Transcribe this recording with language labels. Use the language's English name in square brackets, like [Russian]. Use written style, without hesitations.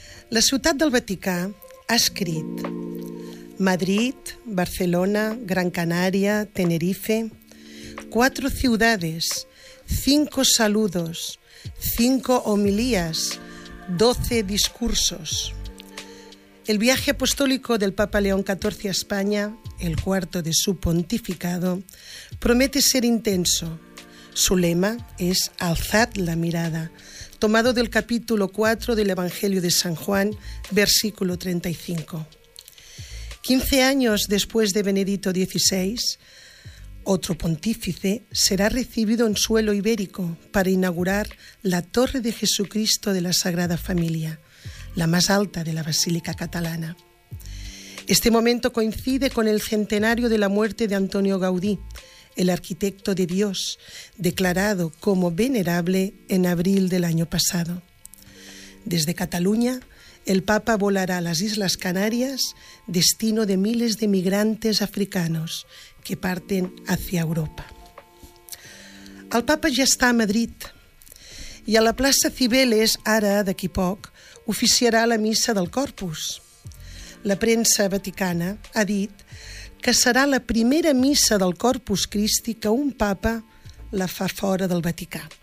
[Catalan] La ciutat del Vaticà ha escrit: [Spanish] Madrid, Barcelona, Gran Canària, Tenerife, 4 ciudades, 5 saludos, 5 homilías, 12 discursos. El viaje apostólico del Papa León XIV a España, el cuarto de su pontificado, promete ser intenso. Su lema es «Alzad la mirada», tomado del capítulo 4 del Evangelio de San Juan, versículo 35. 15 años después de Benedicto XVI, otro pontífice será recibido en suelo ibérico para inaugurar la Torre de Jesucristo de la Sagrada Familia, la más alta de la Basílica Catalana. Este momento coincide con el centenario de la muerte de Antonio Gaudí, el arquitecto de Dios, declarado como venerable en abril del año pasado. Desde Cataluña, el Papa volará a las Islas Canarias, destino de miles de migrantes africanos que parten hacia Europa. [Catalan] El Papa ja està a Madrid i a la plaça Cibeles, ara, d'aquí poc, oficiarà la missa del Corpus. La premsa vaticana ha dit que serà la primera missa del Corpus Christi que un papa la fa fora del Vaticà.